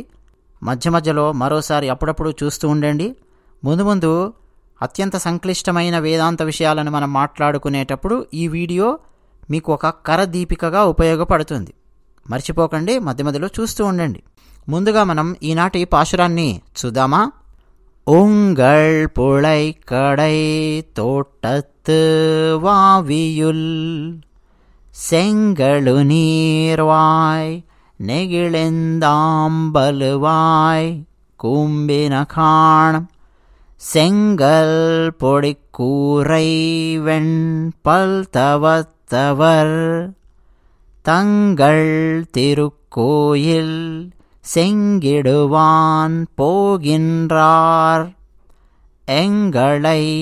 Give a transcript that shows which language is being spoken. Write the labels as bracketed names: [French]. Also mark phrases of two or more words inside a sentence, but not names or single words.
[Telugu] మధ్యలో మరోసారి అప్పుడప్పుడు చూస్తూ ఉండండి. ముందు అత్యంత సంక్లిష్టమైన వేదాంత విషయాలను మనం మాట్లాడుకునేటప్పుడు ఈ వీడియో మీకు ఒక కరదీపికగా ఉపయోగపడుతుంది. మర్చిపోకండి, మధ్యలో చూస్తూ ఉండండి. ముందుగా మనం ఈనాటి పాశురాన్ని చూద్దామా? [Tamil] உங்கள் புழை கடை தோட்டத்து பத்து வாவியுல் செங்கழு நீர்வாய் நெகிழெந்தாம்பலுவாய் கூம்பின காணம் செங்கல் பொடிக்கூரை வெண்பல் தவத்தவர் தங்கள் திருக்கோயில் செங்கிடுவான் போகின்றார் எங்களை